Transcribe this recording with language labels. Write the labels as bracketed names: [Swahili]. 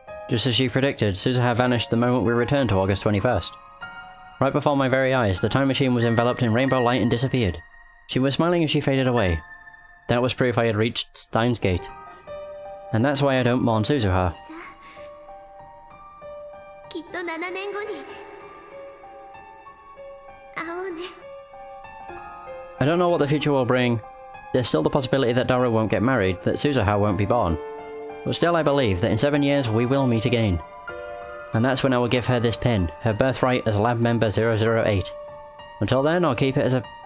[English] Just as she predicted, Suzuha vanished the moment we returned to August 21st. Right before my very eyes, the time machine was enveloped in rainbow light and disappeared. She was smiling as she faded away. That was proof I had reached Steins Gate. And that's why I don't mourn Suzuha. [Japanese] きっと7年後に会おうね。 [English] I don't know what the future will bring. There's still the possibility that Daru won't get married, that Suzuha won't be born. But still I believe that in 7 years we will meet again. And that's when I will give her this pin, her birthright as lab member 008. Until then, I'll keep it as a